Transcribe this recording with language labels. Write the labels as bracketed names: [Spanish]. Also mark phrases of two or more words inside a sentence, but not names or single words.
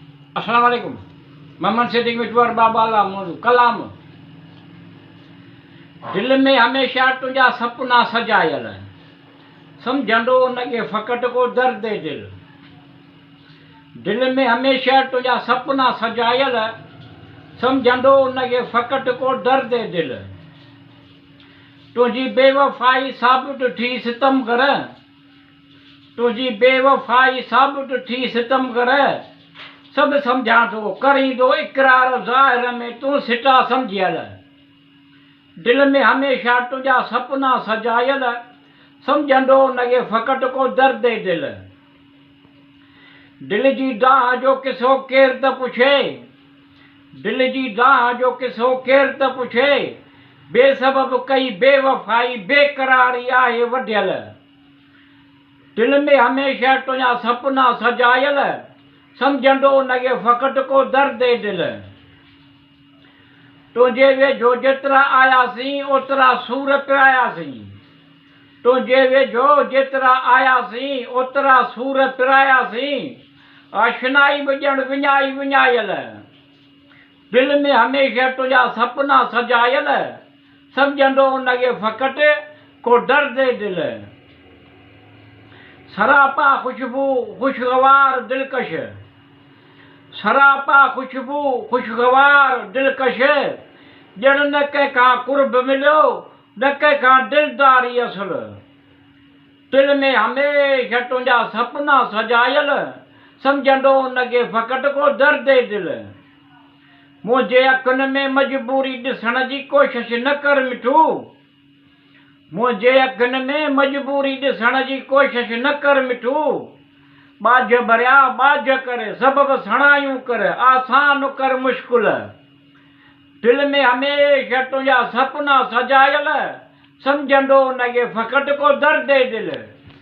[Arabic] السلام عليكم. [Sindhi] मोहम्मद सिद्दीक मिठवार बाबा ला मौजू कलाम। दिल में हमेशा तुझा सपना सजायल, समझंदो उनके फ़क़त को दर्द दिल। दिल में हमेशा तुझा सपना सजायल, समझंदो उनके फ़क़त को दर्द दिल। तुझी बेवफ़ाई साबित थी सितम कर, तुझी बेवफ़ाई साबित थी सितम कर। सब समझा तो करी दो इकरार ज़ाहिर में तू सिटा समझियल। दिल में हमेशा तुझा सपना सजायल, समझंदो उनके फ़क़त को दर्द दिल। दिल जी दाह जो किसो केर त पुछे, दिल जी दाह जो किसो केर त पुछे। बेसबब कई बेवफ़ाई बेकरारी आहे वढियल। दिल में हमेशा तुझा सपना सजायल, समझंदो उनके फ़क़त को दर्द दिल। तुझे वेझो जेतिरा आयासीं ओतिरा सूर पिरायासीं, तुझे वेझो जेतिरा आयासीं ओतिरा सूर पिरायासीं। आशनाई बि ॼण विञाई विञायल। दिल में हमेशा तुझा सपना सजायल, समझंदो उनके फ़क़त को दर्द दिल। सरापा खुशबू खुशगवार दिलकश, सरापा खुशबू खुशगवार दिलकश। ॼण न कंहिंखां कुर्ब मिलियो न कंहिंखां दिलदारी असुल। दिल में हमेशा तुझा सपना सजायल, समझंदो उनके फ़क़त को दर्द दिल। मुंहिंजे अखियुनि में मजबूरी ॾिसण जी कोशिश न कर मिठू, मुंहिंजे अखियुनि में मजबूरी ॾिसण जी कोशिश न कर मिठू। ॿाझ भरिया ॿाझ कर सबब सणायूं कर, आसान कर मुश्किल। दिल में हमेशा तुझा सपना सजायल, समझंदो उनके फ़क़त को दर्द दिल।